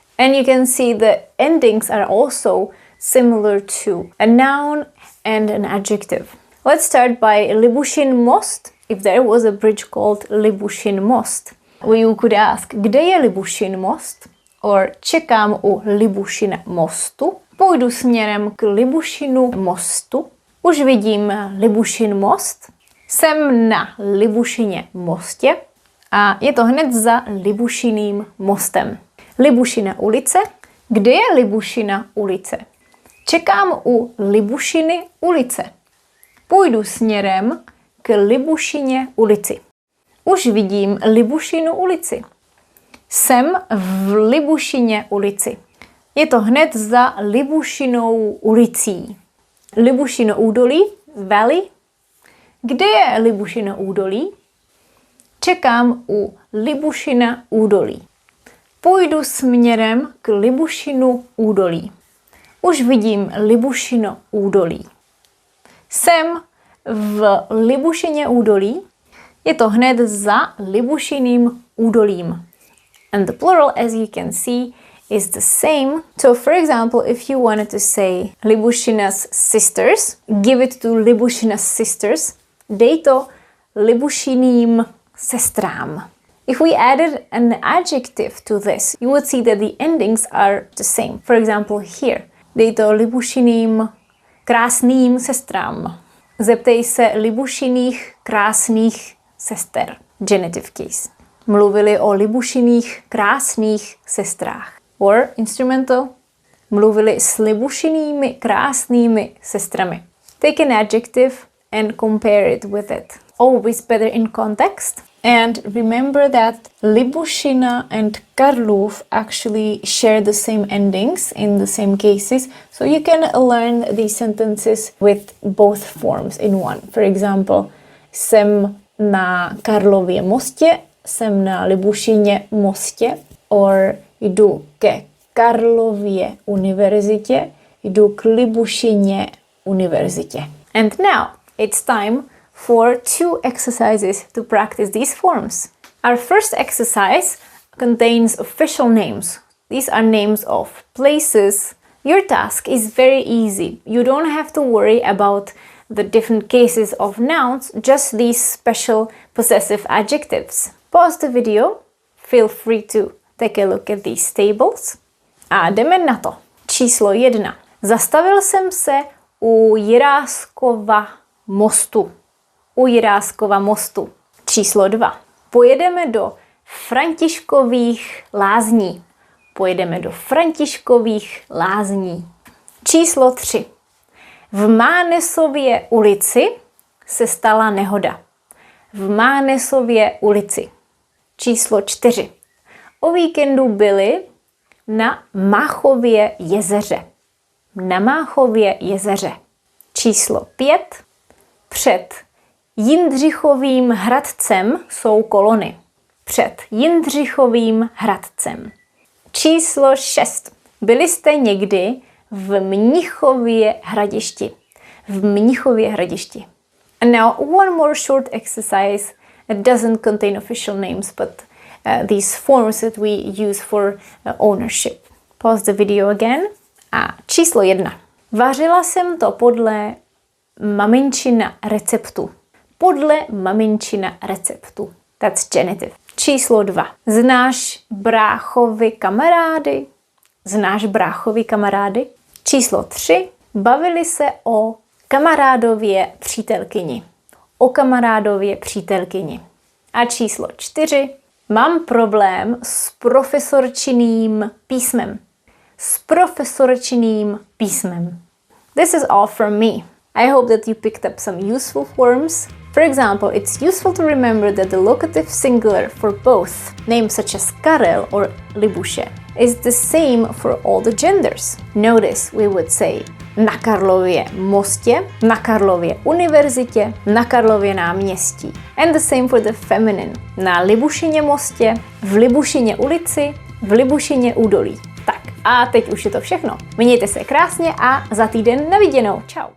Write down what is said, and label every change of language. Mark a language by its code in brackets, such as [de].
[en] And you can see the endings are also similar to a noun and an adjective. Let's start by Libušin most. If there was a bridge called Libušin most, you could ask, [cs] kde je Libušin most? [en] Or [cs] čekám u Libušina mostu. Půjdu směrem k Libušinu mostu. Už vidím Libušin most. Jsem na Libušině mostě a je to hned za Libušiným mostem. Libušina ulice. Kde je Libušina ulice? Čekám u Libušiny ulice. Půjdu směrem k Libušině ulici. Už vidím Libušinu ulici. Jsem v Libušině ulici. Je to hned za Libušinou ulicí. Libušino údolí, valley. Kde je Libušino údolí? Čekám u Libušina údolí. Půjdu směrem k Libušinu údolí. Už vidím Libušino údolí. Jsem v Libušině údolí. Je to hned za Libušiným údolím. [en] And the plural, as you can see, is the same. So, for example, if you wanted to say Libušina's sisters, give it to Libušina's sisters. [cs] Dej to Libušiným sestrám. [en] If we added an adjective to this, you would see that the endings are the same. For example, here. [cs] Dej to Libušiným krásným sestrám. Zeptej se Libušiných krásných sester. [en] Genitive case. [cs] Mluvili o Libušiných krásných sestrách. [en] Or instrumental. [cs] Mluvili s Libušinými krásnými sestrami. [en] Take an adjective and compare it with it. Always better in context. And remember that Libušina and Karlův actually share the same endings in the same cases. So you can learn these sentences with both forms in one. For example, [cs] jsem na Karlově mostě, jsem na Libušině mostě, [en] or [cs] jdu ke Karlově univerzitě, jdu k Libušině univerzitě. [en] And now it's time for 2 exercises to practice these forms. Our first exercise contains official names. These are names of places. Your task is very easy. You don't have to worry about the different cases of nouns, just these special possessive adjectives. Pause the video. Feel free to take a look at these tables. [cs] A jdeme na to. Číslo 1. Zastavil jsem se u Jiráskova mostu. U Jiráskova mostu. Číslo 2. Pojedeme do Františkových lázní. Pojedeme do Františkových lázní. Číslo 3. V Mánesově ulici se stala nehoda. V Mánesově ulici. Číslo 4. O víkendu byli na Máchově jezeře. Na Máchově jezeře. Číslo 5. Před Jindřichovým Hradcem jsou kolony. Před Jindřichovým Hradcem. Číslo 6. Byli jste někdy v Mnichově Hradišti. V Mnichově Hradišti. [en] And now one more short exercise. It doesn't contain official names, but these forms that we use for ownership. Pause the video again. [cs] A číslo 1. Vařila jsem to podle maminčina receptu. Podle maminčina receptu. [en] That's genitive. [cs] Číslo 2. Znáš bráchovi kamarády? Znáš bráchovi kamarády? Číslo 3. Bavili se o kamarádově přítelkyni. O kamarádově přítelkyni. A číslo 4. Mám problém s profesorčiným písmem. S profesorčiným písmem. [en] This is all from me. I hope that you picked up some useful forms. For example, it's useful to remember that the locative singular for both names such as Karel or Libuše is the same for all the genders. Notice we would say [cs] na Karlově mostě, na Karlově univerzitě, na Karlově náměstí. [en] And the same for the feminine. [cs] Na Libušině mostě, v Libušině ulici, v Libušině údolí. Tak a teď už je to všechno. Mějte se krásně a za týden na viděnou. Čau.